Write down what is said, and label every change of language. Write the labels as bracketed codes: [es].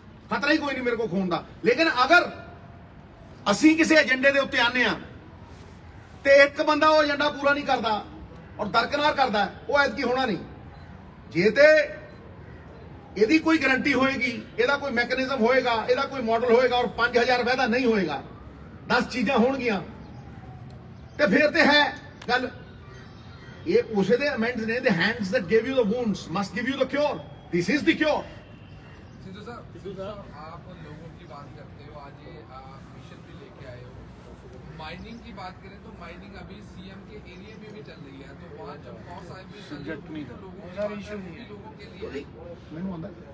[pa] ਖਤਰਾ ਹੀ ਕੋਈ ਨਹੀਂ ਮੇਰੇ ਕੋਲ ਖੂਨ ਦਾ। ਲੇਕਿਨ ਅਗਰ ਅਸੀਂ ਕਿਸੇ ਏਜੰਡੇ ਦੇ ਉੱਤੇ ਆਨੇ ਆ ਤੇ ਇੱਕ ਬੰਦਾ ਉਹ ਏਜੰਡਾ ਪੂਰਾ ਨਹੀਂ ਕਰਦਾ ਔਰ ਦਰਕਨਾਰ ਕਰਦਾ, ਉਹ ਐਤਕੀ ਹੋਣਾ ਨਹੀਂ। ਜੇ ਤੇ ਇਹਦੀ ਕੋਈ ਗਾਰੰਟੀ ਹੋਏਗੀ, ਇਹਦਾ ਕੋਈ ਮੈਕੈਨਿਜ਼ਮ ਹੋਏਗਾ, ਇਹਦਾ ਕੋਈ ਮਾਡਲ ਹੋਏਗਾ ਔਰ 5000 ਵਾਅਦਾ ਨਹੀਂ ਹੋਏਗਾ, 10 ਚੀਜ਼ਾਂ ਹੋਣਗੀਆਂ, ਤੇ ਫਿਰ ਤੇ ਹੈ ਗੱਲ। ਇਹ ਉਸੇ ਦੇ ਅਮੈਂਡਸ ਨੇ, [en] the hands that gave you the wounds must give you the cure. This is the cure. [hi] Sidhu साहब, आप लोगों की बात करते हो, आज ये मिशन भी लेके आए हो। माइनिंग की बात करें तो माइनिंग अभी सीएम के एरिया में भी चल रही है, तो वहाँ जब कॉस आए भी चल रही है, तो लोगों की बात है, वो भी लोगों के लिए [pa] ਮੈਨੂੰ ਆਉਂਦਾ